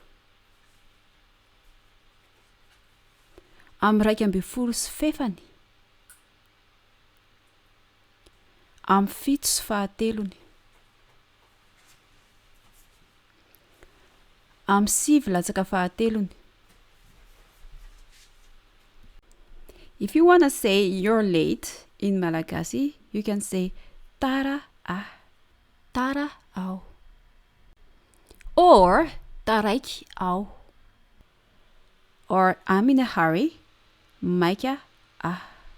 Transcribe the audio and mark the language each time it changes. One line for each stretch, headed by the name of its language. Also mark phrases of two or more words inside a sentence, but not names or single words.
Malagasy: Amin'ny raika amby folo sy fefany. Amin'ny fito sy fahatelony. Amin'ny sivy latsaka fahatelony.
English: If you want to say you're late in Malagasy, you can say
Malagasy: tara a, tara ao. Or taraiky ao.
English: Or I'm in a hurry,
Malagasy: maika a.